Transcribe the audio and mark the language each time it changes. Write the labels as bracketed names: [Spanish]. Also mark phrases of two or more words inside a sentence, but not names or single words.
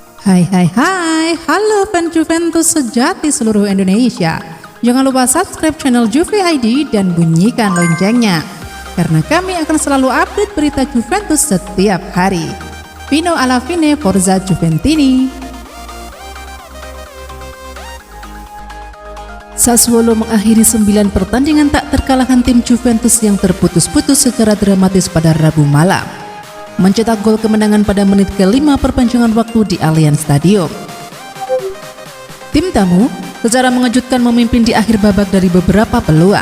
[Indonesian] Hai, halo fans Juventus sejati seluruh Indonesia. Jangan lupa [English] subscribe channel [Indonesian] Juve ID dan bunyikan loncengnya, karena kami akan selalu update berita Juventus setiap hari. [Italian] Fino alla fine, Forza Juventini. [Indonesian] Sassuolo mengakhiri 9 pertandingan tak terkalahkan tim Juventus yang terputus-putus secara dramatis pada Rabu malam, mencetak gol kemenangan pada menit ke-5 perpanjangan waktu di Allianz Stadium. Tim tamu secara mengejutkan memimpin di akhir babak dari beberapa peluang.